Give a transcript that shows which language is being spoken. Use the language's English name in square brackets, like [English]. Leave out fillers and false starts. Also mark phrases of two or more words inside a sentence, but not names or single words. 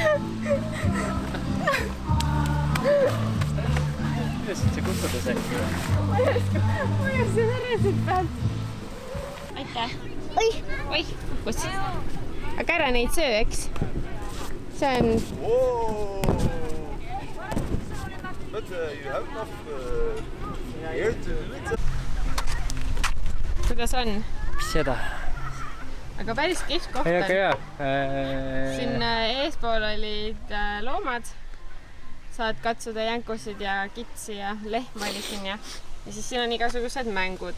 [Estonian] Kuidas üldse kukkuda sai? Ma ei oska veresid pealt. Aitäh. Oi, kukkus. Aga ära neid söö, eks? See on... [English] But you have enough here to do it. [Estonian] Kuidas on? Mis seda? Aga päris kihvt koht Ei, on. aga hea. Siin eespool olid loomad. Saad katsuda jänkusid ja kitsi ja lehma oli siin ja siis siin on igasugused mängud.